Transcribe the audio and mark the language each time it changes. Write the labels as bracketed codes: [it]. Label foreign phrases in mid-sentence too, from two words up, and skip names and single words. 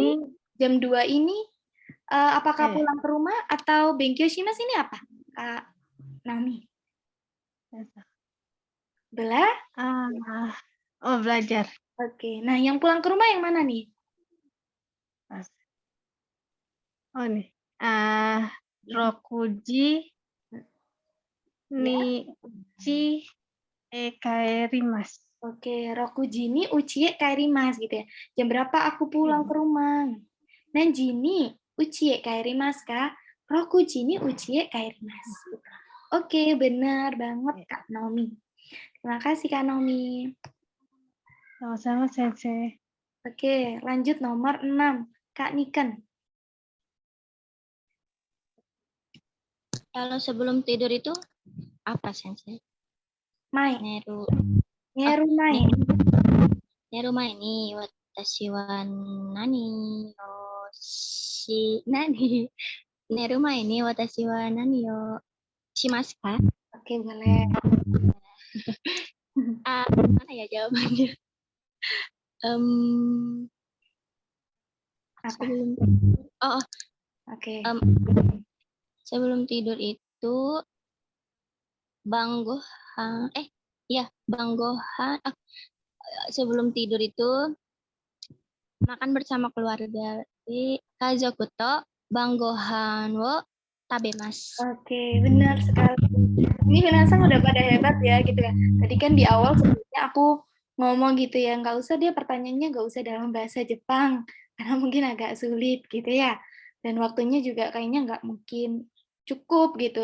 [id] ini apakah eh pulang ke rumah atau [ja] 勉強します [id] ini apa? Kak Nami. Belah? belajar. Oke. Nah, yang pulang ke rumah yang mana nih? Oh nih. [ja] 六時日帰ります. Oke, 六時に家へ帰ります [id] gitu ya. Jam berapa aku pulang ke rumah? [ja] 何時に家へ帰りますか? 六時に家へ帰ります. [id] Oke, benar banget Kak Naomi. Terima kasih Kak Naomi. Sama-sama, Sensei. Oke, lanjut nomor 6. Kak Niken. Kalau sebelum tidur itu apa, Sensei? [ja] Mai. Neru Mai. 寝る前に私は何を何? 寝る前に私は何をしますか? [id] Oke, boleh. Mana ya jawabannya? Apa? Oke. Sebelum tidur itu banggohan sebelum tidur itu makan bersama keluarga. [ja] 家族と晩ご飯を食べます. [id] Oke, benar sekali. Ini Minasan udah pada hebat ya gitu ya. Tadi kan di awal sebenarnya aku ngomong gitu ya, nggak usah dia pertanyaannya nggak usah dalam bahasa Jepang karena mungkin agak sulit gitu ya. Dan waktunya juga kayaknya nggak mungkin cukup gitu.